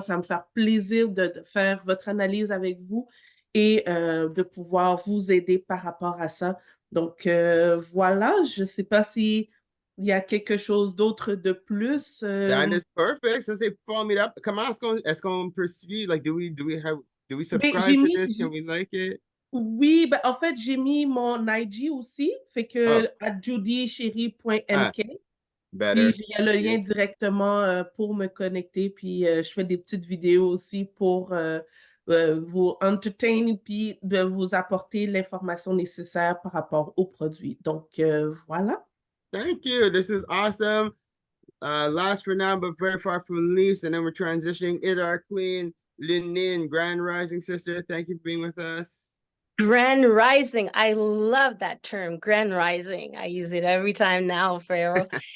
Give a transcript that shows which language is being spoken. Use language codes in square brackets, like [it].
[fr] Ça va me faire plaisir de faire votre analyse avec vous et de pouvoir vous aider par rapport à ça. Donc, voilà, je ne sais pas si il y a quelque chose d'autre de plus. [en] That is perfect. [fr] Ça, c'est formidable. Comment est-ce qu'on poursuit? [en] Like, do we subscribe to this? Can we like it? [fr] Oui, ben, en fait, j'ai mis mon IG aussi, fait que à judychéri.mk. Puis il y a le lien directement pour me connecter, puis je fais des petites vidéos aussi pour vous entertain, puis de vous apporter l'information nécessaire par rapport aux produits. Donc, voilà. [en] Thank you. This is awesome. Last for now, but very far from least. And then we're transitioning into our queen, Linin, Grand Rising Sister. Thank you for being with us. Grand Rising. I love that term, Grand Rising. I use it every time now, Pharaoh.